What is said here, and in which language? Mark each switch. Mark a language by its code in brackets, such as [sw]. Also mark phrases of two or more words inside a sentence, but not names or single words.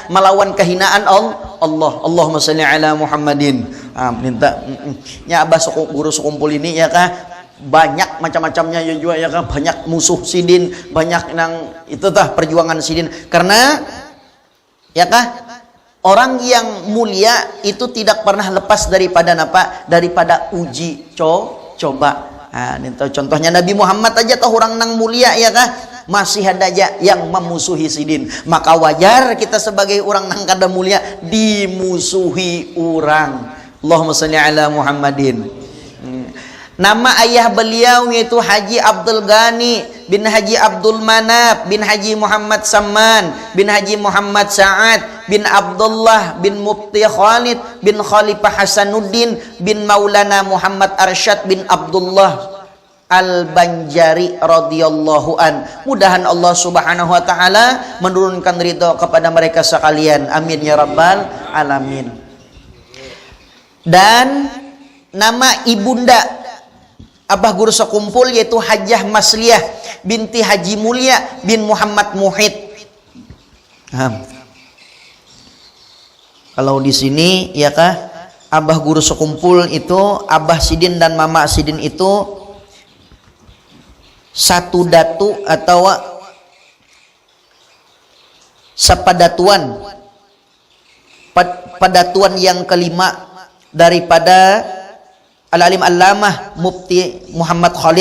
[bjn] Melawan kehinaan Allah. [ar] Allahumma shalli ala Muhammadin. [bjn] Minta nya abah guru sekumpul ini, ya kah? Banyak macam-macamnya ya juga, ya kan? Banyak musuh sidin, banyak nang itu tah perjuangan sidin. Karena ya kah, orang yang mulia itu tidak pernah lepas daripada apa? Daripada uji coba. Contohnya Nabi Muhammad aja tah orang nang mulia, ya kah? Masih ada aja yang memusuhi sidin. Maka wajar kita sebagai orang nang kada mulia dimusuhi orang. [ar] Allahumma shalli ala Muhammadin. [bjn] Nama ayah beliau yaitu Haji Abdul Ghani bin Haji Abdul Manaf bin Haji Muhammad Saman bin Haji Muhammad Sa'ad bin Abdullah bin Mufti Khalid bin Khalifah Hasanuddin bin Maulana Muhammad Arsyad bin Abdullah Al-Banjari [ar] radhiyallahu an. [bjn] Mudahan Allah [ar] subhanahu wa ta'ala [bjn] menurunkan ridho kepada mereka sekalian. [ar] Amin ya rabbal alamin. [bjn] Dan nama ibunda abah guru sekumpul yaitu Hajjah Masliyah binti Haji Mulia bin Muhammad Muhid. Kalau di sini, ya kah, abah guru sekumpul itu abah sidin dan mama sidin itu satu datu atau sepadatuan, padatuan yang kelima daripada Al-Alim Allamah Mufti Muhammad Khalid.